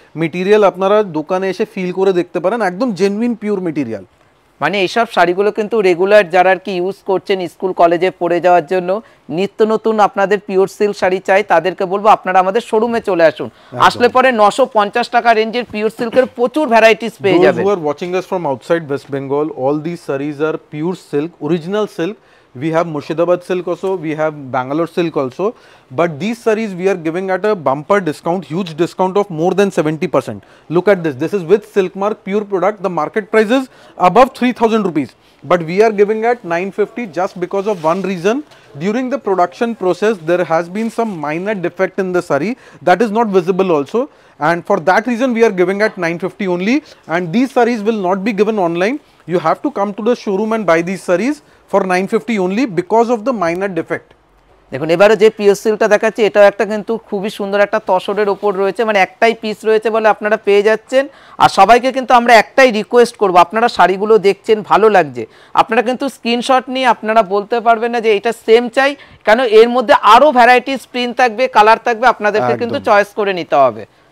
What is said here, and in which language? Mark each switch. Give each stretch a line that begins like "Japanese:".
Bangla: Material আপনারা দোকানে এসে ফিল করে দেখতে পারেন, একদম জেনুইন পিওর মেটেরিয়াল। মানে এইসব শাড়িগুলো কিন্তু রেগুলার যারা আর কি ইউজ করছেন স্কুল কলেজে পরে যাওয়ার জন্য, নিত্য নতুন আপনাদের পিওর সিল্ক শাড়ি চাই, তাদেরকে বলবো আপনারা আমাদের শোরুমে চলে আসুন। আসলে পরে 950 টাকা রেঞ্জের পিওর সিল্কের প্রচুর ভ্যারাইটিস পেয়ে যাবেন।
English: Those who are watching us from outside West Bengal, all these sarees are pure silk, original silk. We have Murshidabad silk also, we have Bangalore silk also, but these sarees we are giving at a bumper discount, huge discount of more than 70%. Look at this, this is with silk mark pure product. The market price is above 3000 rupees, but we are giving at 950 just because of one reason. During the production process there has been some minor defect in the saree that is not visible also, and for that reason we are giving at 950 only. And these sarees will not be given online, you have to come to the showroom and buy these sarees for 950 only because of the minor defect.
Bangla: দেখুন এবারে যে pure সিল্কটা দেখাচ্ছি এটাও একটা কিন্তু খুবই সুন্দর একটা তসরের ওপর রয়েছে, মানে একটাই পিস রয়েছে বলে আপনারা পেয়ে যাচ্ছেন। আর সবাইকে কিন্তু আমরা একটাই রিকোয়েস্ট করব, আপনারা শাড়িগুলো দেখছেন ভালো লাগছে, আপনারা কিন্তু স্ক্রিনশট নিয়ে আপনারা বলতে পারবেন না যে এটা সেম চাই, কেন এর মধ্যে আরও ভ্যারাইটিস প্রিন্ট থাকবে, কালার থাকবে, আপনাদেরকে কিন্তু চয়েস করে নিতে হবে।